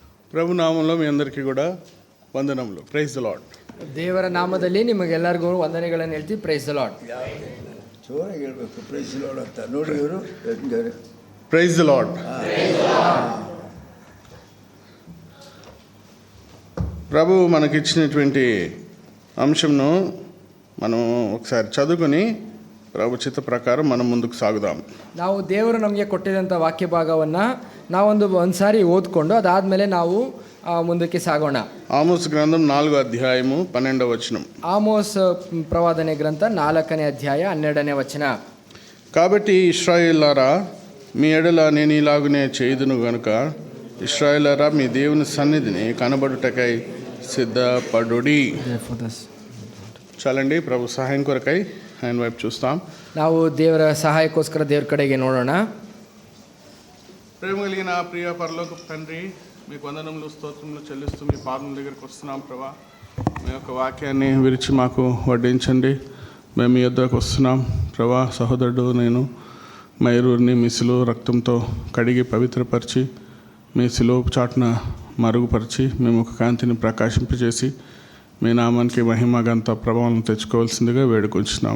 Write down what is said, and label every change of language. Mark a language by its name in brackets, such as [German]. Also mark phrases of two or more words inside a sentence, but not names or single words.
[Telugu] ప్రభు నామంలో మీ అందరికీ కూడా వందనములు. [English] Praise the Lord. [Kannada] ದೇವರ ನಾಮದಲ್ಲಿ ನಿಮಗೆಲ್ಲರಿಗೂ ವಂದನೆಗಳನ್ನು ಹೇಳ್ತೀವಿ. [English] Praise the Lord. [Kannada] ಜೋರಾಗಿ ಹೇಳ್ಬೇಕು [English] Praise the Lord [Kannada] ಅಂತ. ನೋಡಿ ಇವರು [English] Praise the Lord. [Telugu] ప్రభు మనకిచ్చినటువంటి అంశంను మనం ఒకసారి చదువుకొని ప్రభు చిత్త ప్రకారం మనం ముందుకు సాగుదాం. [Kannada] ನಾವು ದೇವರು ನಮಗೆ ಕೊಟ್ಟಿದಂಥ ವಾಕ್ಯ ಭಾಗವನ್ನು ನಾವೊಂದು ಸಾರಿ ಓದ್ಕೊಂಡು ಅದಾದಮೇಲೆ ನಾವು ಮುಂದಕ್ಕೆ ಸಾಗೋಣ. [Telugu] ఆమోస్ గ్రంథం 4వ అధ్యాయము 12వ వచనం. [Kannada] ಆಮೋಸ್ ಪ್ರವಾದನೆ ಗ್ರಂಥ 4ನೇ ಅಧ್ಯಾಯ 12ನೇ ವಚನ. [Telugu] కాబట్టి ఇశ్రాయేలులారా మీ ఎడల నేను ఇలాగునే చేయుదును గనుక ఇశ్రాయేలులారా మీ దేవుని సన్నిధిని కనబడుటకై సిద్ధపడుడి. చాలండి, ప్రభు సహాయం కొరకై ఆయన వైపు చూస్తాం. [Kannada] ನಾವು ದೇವರ ಸಹಾಯಕ್ಕೋಸ್ಕರ ದೇವರ ಕಡೆಗೆ ನೋಡೋಣ. [Telugu] ప్రేమ కలిగిన ప్రియ పరలోకపు తండ్రి, మీకు వందనములు స్తోత్రములు చెల్లిస్తూ మీ పాదం దగ్గరికి వస్తున్నాం ప్రభా. మీ యొక్క వాక్యాన్ని విరిచి మాకు వడ్డించండి. మేము మీ యొద్దకు వస్తున్నాం ప్రభా. సహోదరుడు నేను మైరూరిని మీ శిలువ రక్తంతో కడిగి పవిత్రపరిచి మీ శిలువ చాటున మరుగుపరిచి మేము ఒక కాంతిని ప్రకాశింపజేసి మీ నామానికి మహిమ గంత ప్రభావం తెచ్చుకోవాల్సిందిగా వేడుకొంచున్నాం.